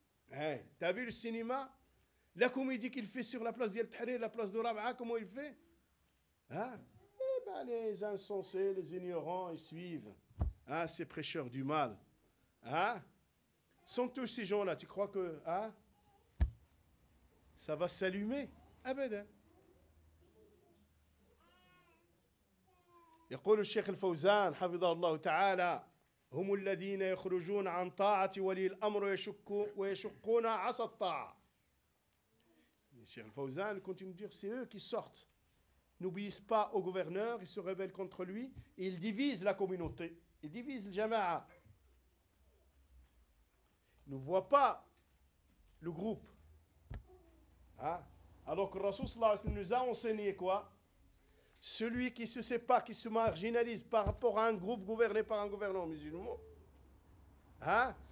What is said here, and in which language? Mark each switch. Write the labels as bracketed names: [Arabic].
[French] Hey, t'as vu le cinéma? La comédie qu'il fait sur la place d'El Tahrir, la place de Rab'a, comment il fait? Hein? Les insensés, les ignorants, ils suivent ces prêcheurs du mal. Hein? Sont tous ces gens-là, tu crois que ça va s'allumer? Ah ben, hein? Il dit le Cheikh Al-Fawzan, Hafidhahullah Ta'ala, [Arabic] هم الذين يخرجون عن طاعة ولي الأمر ويشقون عصا الطاعة. [French] Cheikh Al-Fawzan continue de dire, c'est eux qui sortent. N'obéissent pas au gouverneur, ils se rebellent contre lui, et ils divisent la communauté, ils divisent le jama'a. Ils ne voient pas le groupe. Hein? Alors que Rasoul [Arabic] sallallahu alayhi wa sallam [French] nous a enseigné quoi? Celui qui se sépare, qui se marginalise par rapport à un groupe gouverné par un gouvernant musulman, hein?